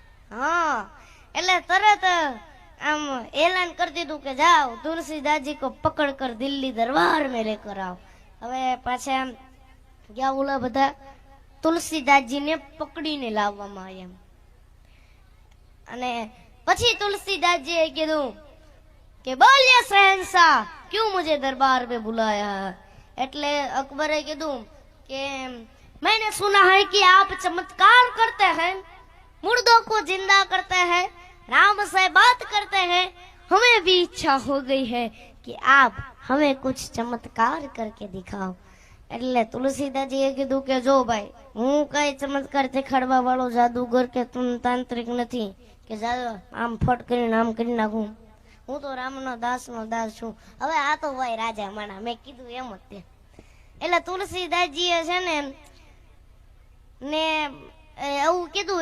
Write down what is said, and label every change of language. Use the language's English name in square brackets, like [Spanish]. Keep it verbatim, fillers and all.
[Gujarati] હા, એટલે તરત આમ એલાન કરી દીધું કે [Hindi] જાઓ તુલસીદાસજી કો પકડ કર દિલ્હી દરબાર મેં લેકર આવો. [Gujarati] હવે પાછા ગયા ઓલા બધા તુલસીદાસજીને પકડીને લાવવામાં આવ્યા. અને પછી તુલસીદાસજીએ કીધું કે બોલ્યા [Hindi] શહેનશાહ ક્યું મુજે દરબાર મેં બુલાયા. [Gujarati] એટલે અકબરે કીધું કે [Hindi] मैंने सुना है कि आप चमत्कार करते हैं, मुर्दों को जिंदा करते हैं, राम से बात करते हैं, हमें भी इच्छा हो गई है कि आप हमें कुछ चमत्कार करके दिखाओ. [Gujarati] એટલે તુલસીદાસજી એ કીધું કે જો ભાઈ હું કઈ ચમત્કાર દેખાડવા વાળો જાદુગર કે તાંત્રિક નથી કે જાદુ આમ ફટ કરીને આમ કરી નાખું, હું તો રામનો દાસનો દાસ છું. હવે આ તો ભાઈ રાજા માણા મેં કીધું એમ જ તે. એટલે તુલસીદાસજી એ છે ને ને એવું કીધું.